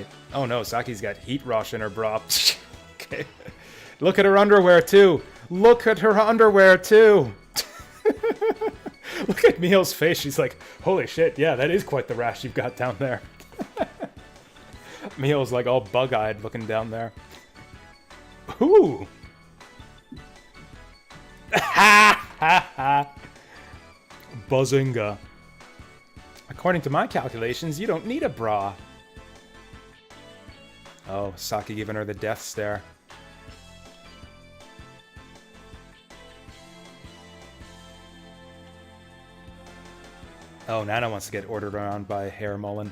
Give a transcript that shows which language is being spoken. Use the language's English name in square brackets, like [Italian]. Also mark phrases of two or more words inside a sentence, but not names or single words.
[English] Oh no, Saki's got heat rush in her bra. Okay. Look at her underwear too. Look at her underwear too. Look at Mio's face. She's like, holy shit, yeah, that is quite the rash you've got down there. Mio's like all bug-eyed looking down there. Ooh. Ha ha ha. Buzzinga. According to my calculations, you don't need a bra. Oh, Saki giving her the death stare. Oh, Nana wants to get ordered around by Hair Mullen.